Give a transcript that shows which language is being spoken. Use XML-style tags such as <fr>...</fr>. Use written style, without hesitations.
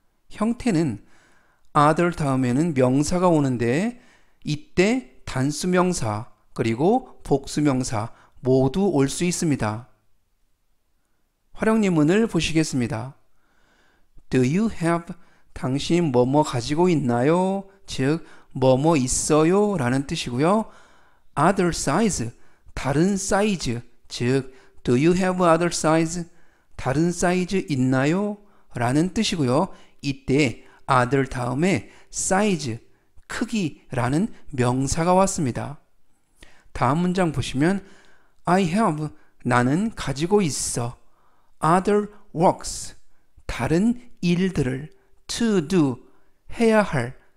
<ko>형태는 other 다음에는 명사가 오는데 이때 단수명사 그리고 복수명사 모두 올 수 있습니다. 활용 예문을 보시겠습니다.</ko> <en>Do you have?</en> <ko>당신 뭐뭐 가지고 있나요? 즉 뭐뭐 있어요? 라는 뜻이고요.</ko> <en>other size,</en> <ko>다른 사이즈, 즉</ko> <en>do you have other size?</en> <ko>다른 사이즈 있나요? 라는 뜻이고요. 이때 other 다음에 size, 크기라는 명사가 왔습니다. 다음 문장 보시면</ko> <en>I have,</en> <ko>나는 가지고 있어.</ko> <en>other works,</en> <ko>다른 일들을</ko> <en>to do,</en> <ko>해야 할.</ko>